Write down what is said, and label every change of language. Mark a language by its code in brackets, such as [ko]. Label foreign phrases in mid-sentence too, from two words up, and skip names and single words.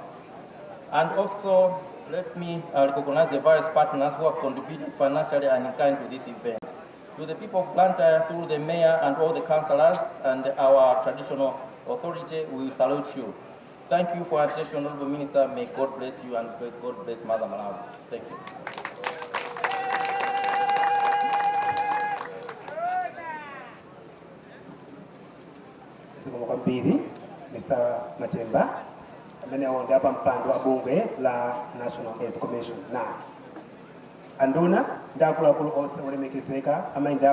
[en] And also, let me recognize the various partners who have contributed financially and in kind to this event. To the people of Blantyre, through the mayor and all the councillors and our traditional authority, we salute you. Thank you for your attention, Honourable Minister. May God bless you and may God bless Mother Malawi. Thank you. [ny] Kwambiri Mr. Matemba amene aonde apa mpando wa bungwe la National AIDS Commission na anduna ndakuluakulu onse olemekezeka amainde